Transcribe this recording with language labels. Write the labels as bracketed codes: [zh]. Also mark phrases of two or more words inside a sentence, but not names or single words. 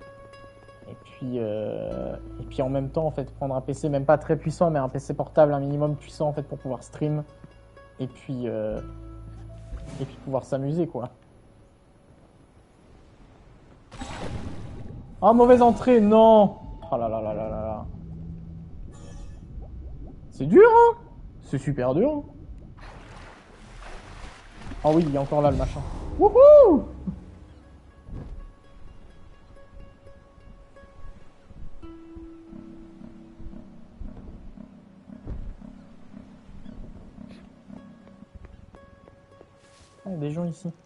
[fr] Et puis en même temps en fait prendre un PC même pas très puissant mais un PC portable un minimum puissant en fait pour pouvoir stream et puis pouvoir s'amuser quoi. Ah mauvaise entrée non. Oh là là là là là là. C'est dur hein. C'est super dur. Hein. Ah oui il est encore là le machin. Wouhou. Ah, il y a des gens ici.